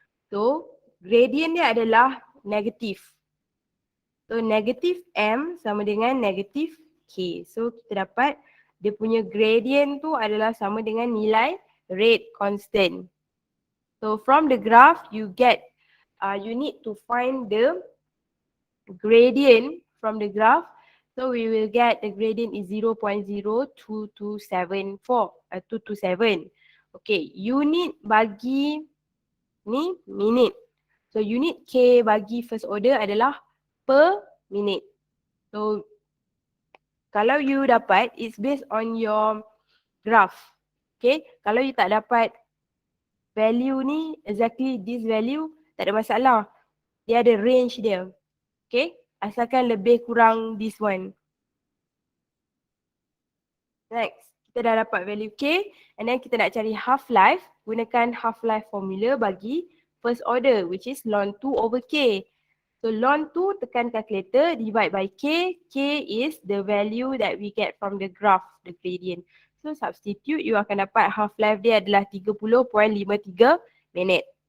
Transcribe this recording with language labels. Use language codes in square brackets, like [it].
[ms] So gradient dia adalah negatif. So negatif M sama dengan negatif K. So kita dapat dia punya gradient tu adalah sama dengan nilai rate constant. [en] So from the graph you get, you need to find the gradient from the graph. So we will get the gradient is 0.02274, 227. [ms] Okay, unit bagi ni minute. So unit K bagi first order adalah per minute. [en] So kalau you dapat, it's based on your graph. [ms] Okay, kalau you tak dapat value ni, exactly this value, tak ada masalah. Dia ada range dia. Okay, asalkan lebih kurang this one. [en] Next, kita dah dapat value K, and then kita nak cari half-life, gunakan half-life formula bagi first order, which is ln 2 over K. So ln 2 tekan calculator, divide by K. K is the value that we get from the graph, the gradient. [ms] So substitute, you akan dapat half-life dia adalah 30.53 minit.